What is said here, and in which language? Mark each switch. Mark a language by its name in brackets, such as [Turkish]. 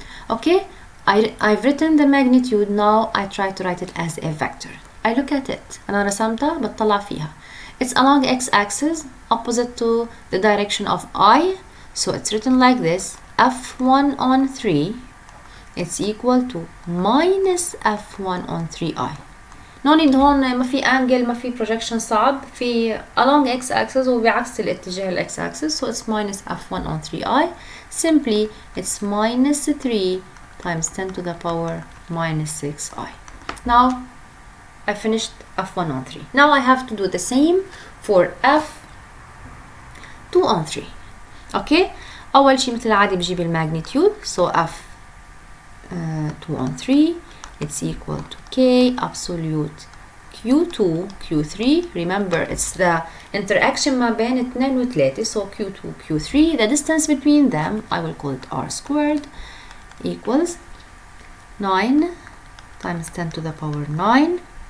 [English] Okay, I've written the magnitude. Now I try to write it as a vector. I look at it. [Arabic] أنا رسمتها بتطلع فيها. [English] It's along x-axis opposite to the direction of I. So it's written like this. F1 on 3, it's equal to minus F1 on 3I. No need [Arabic] هون ما في angle ما في projection صعب. في along x-axis وبعكس الاتجاه ال x-axis. [English] So it's minus F1 on 3I. Simply it's minus 3 times 10 to the power minus 6I. Now I finished F1 on 3. Now I have to do the same for F2 on 3. [Arabic] Okay, أول شيء مثل العادي بجيب الماgnitude. [English] So F2 on 3, it's equal to K absolute Q2 Q3. Remember, it's the interaction [Arabic] ما بين [English] 2 و 3. So Q2 Q3, the distance between them, I will call it R squared, equals 9 times 10 to the power 9.